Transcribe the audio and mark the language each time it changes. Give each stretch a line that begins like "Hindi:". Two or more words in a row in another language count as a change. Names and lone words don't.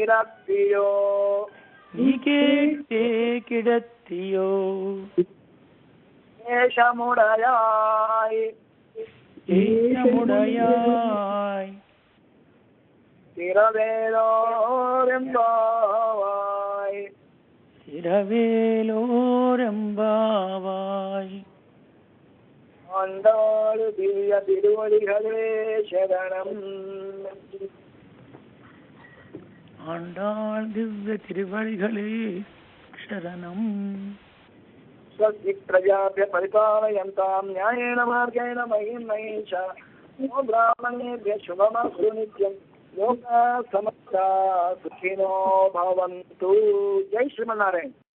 Tamil: கிடத்தியோ ஏஷமுடையாய் சிரவேலோரெம்பாவாய் ஆண்டாள் திவ்ய திருவடிகளே சரணம். ஆண்டாள் திவ்ய திருவடிகளே சரணம்.
Sanskrit: स्वस्ति प्रजाभ्य परिपालयन्तां न्यायेन मार्गेण महीं महेश नो ब्राह्मणेभ्यः शुभमस्तु नित्यं लोकाः समस्ताः सुखिनो भवन्तु. जय श्रीमन्नारायण.